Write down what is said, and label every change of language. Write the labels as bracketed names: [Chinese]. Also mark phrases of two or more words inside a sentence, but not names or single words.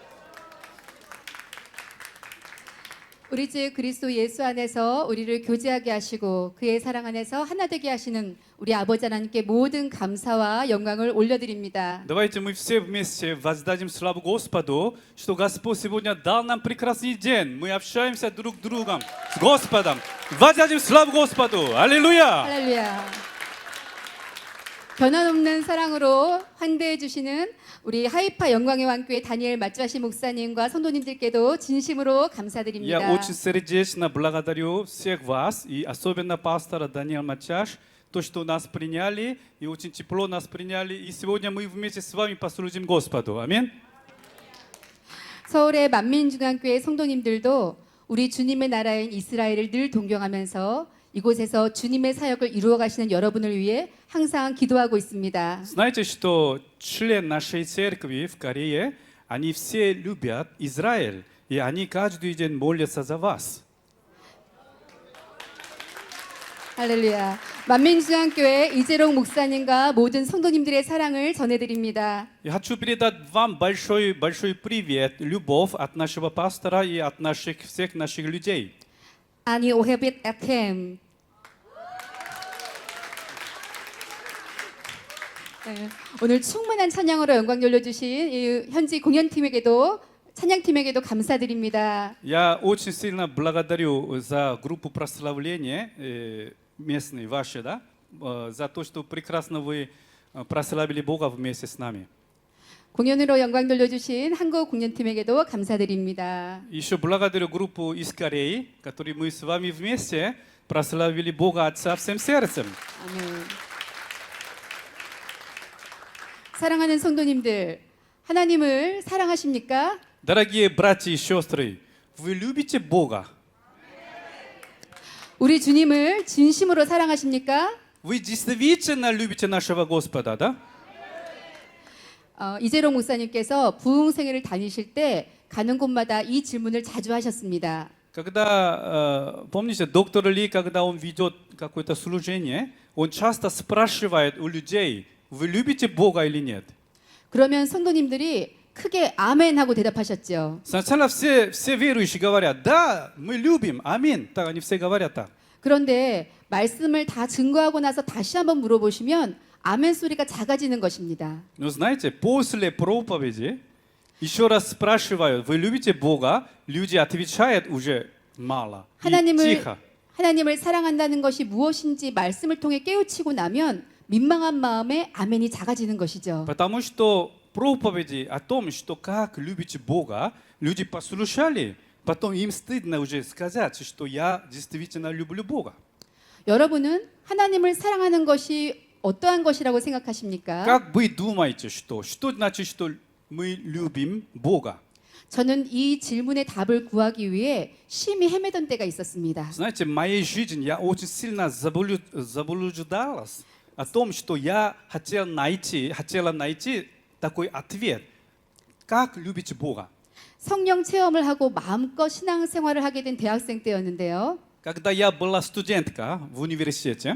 [Korean] 우리 주 그리스도 예수 안에서 우리를 교제하게 하시고 그의 사랑 안에서 하나 되게 하시는 우리 아버지 하나님께 모든 감사와 영광을 올려드립니다. [Russian] Давайте мы все вместе воздадим славу Господу, что Господь сегодня дал нам прекрасный день. Мы общаемся друг с другом, с Господом. Воздадим славу Господу. Аллилуйя! [Korean] 할렐루야. 변함없는 사랑으로 환대해 주시는 우리 하이파 영광의 왕교회 다니엘 마츠아시 목사님과 성도님들께도 진심으로 감사드립니다. [Russian] Я очень сердечно благодарю всех вас, и особенно пастора Даниэла Мачаш, то, что нас приняли, и очень тепло нас приняли. И сегодня мы вместе с вами послужим Господу. Аминь. [Korean] 서울의 만민중앙교회 성도님들도 우리 주님의 나라인 이스라엘을 늘 동경하면서 이곳에서 주님의 사역을 이루어 가시는 여러분을 위해 항상 기도하고 있습니다. [Russian] Знаете, что член нашей церкви в Корее, они все любят Израиль, и они каждый день молятся за вас. [Korean] 할렐루야. 만민중앙교회 이재롱 목사님과 모든 성도님들의 사랑을 전해드립니다. [Russian] Я хочу передать вам большой привет, любовь от нашего пастора и от всех наших людей. [Hebrew] אני אוהבת אתכם. [Korean] 네, 오늘 충만한 찬양으로 영광 돌려주신 이 현지 공연팀에게도 찬양팀에게도 감사드립니다. [Russian] Я очень сильно благодарю за группу прославления местной вашей, да, за то, что прекрасно вы прославили Бога вместе с нами. [Korean] 공연으로 영광 돌려주신 한국 공연팀에게도 감사드립니다. [Russian] Еще благодарю группу из Кореи, которые мы с вами вместе прославили Бога Отца всем сердцем. [Korean] 아멘. 사랑하는 성도님들, 하나님을 사랑하십니까? [Russian] Дорогие братья и сестры, вы любите Бога? [Korean] 우리 주님을 진심으로 사랑하십니까? [Russian] Вы действительно любите нашего Господа, да? [Korean] 이재롱 목사님께서 부흥생회를 다니실 때 가는 곳마다 이 질문을 자주 하셨습니다. [Russian] Когда, помните, доктор Ли, когда он ведет какое-то служение, он часто спрашивает у людей, вы любите Бога или нет? [Korean] 그러면 성도님들이 크게 아멘 하고 대답하셨죠. [Russian] Сначала все верующие говорят, да, мы любим, аминь. Так они все говорят так. [Korean] 그런데 말씀을 다 증거하고 나서 다시 한번 물어보시면 아멘 소리가 작아지는 것입니다. [Russian] Но знаете, после проповеди еще раз спрашивают, вы любите Бога? Люди отвечают уже мало и тихо. [Korean] 하나님을 사랑한다는 것이 무엇인지 말씀을 통해 깨우치고 나면 민망한 마음에 아멘이 작아지는 것이죠. [Russian] Потому что проповеди о том, что как любите Бога, люди послушали, потом им стыдно уже сказать, что я действительно люблю Бога. [Korean] 여러분은 하나님을 사랑하는 것이 어떠한 것이라고 생각하십니까? [Russian] Как вы думаете, что значит, что мы любим Бога? [Korean] 저는 이 질문의 답을 구하기 위해 심히 헤매던 때가 있었습니다. [Russian] Знаете, в моей жизни я очень сильно заблуждалась о том, что я хотела найти такой ответ. Как любите Бога? [Korean] 성령 체험을 하고 마음껏 신앙생활을 하게 된 대학생 때였는데요. [Russian] Когда я была студентка в университете,